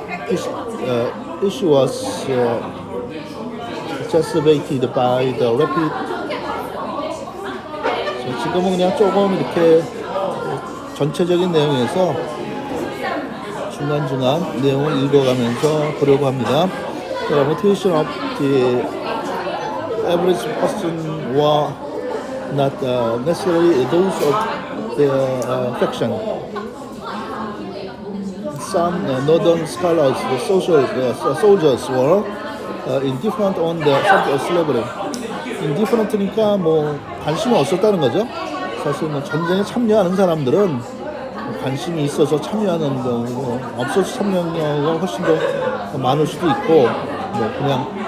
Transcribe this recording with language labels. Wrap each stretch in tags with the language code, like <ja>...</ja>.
<en>This issue was exacerbated by the rapid.</en> <ko>지금은 그냥 조금 이렇게 전체적인 내용에서 중간중간 내용을 읽어가면서 보려고 합니다.</ko> <en>The motivation of the average person were not necessarily those of their faction. Some northern scholars, the soldiers were indifferent on the subject of slavery.</en> <ko>indifferent니까 관심이 없었다는 거죠. 사실 전쟁에 참여하는 사람들은 관심이 있어서 참여하는 경우, 없어서 참여하는 경우가 훨씬 더 많을 수도 있고, 그냥</ko>